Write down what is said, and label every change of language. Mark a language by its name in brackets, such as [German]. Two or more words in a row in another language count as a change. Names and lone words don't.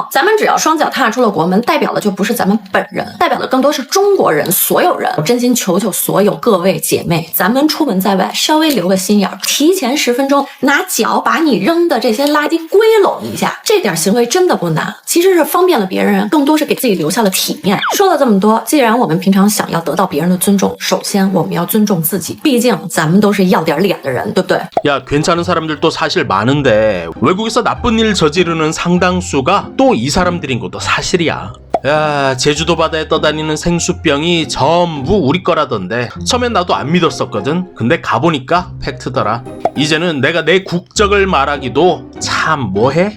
[Chinese] 咱们只要双脚踏出了国门，代表的就不是咱们本人，代表的更多是中国人，所有人。我真心求求所有各位姐妹，咱们出门在外稍微留个心眼儿，提前10分钟拿脚把你扔的这些垃圾归拢一下，这点行为真的不难，其实是方便了别人，更多是给自己留下了体面。说了这么多，既然我们平常想要得到别人的尊重，首先我们要尊重自己，毕竟咱们都是要点脸的人，对不对？ [Korean] 야, 괜찮은 사람들도 사실 많은데 외국에서 나쁜 일 저지르는 상당수가 또 이 사람들인 것도 사실이야. 야, 제주도 바다에 떠다니는 생수병이 전부 우리 거라던데 처음엔 나도 안 믿었었거든. 근데 가보니까 팩트더라. 이제는 내가 내 국적을 말하기도 참 뭐해?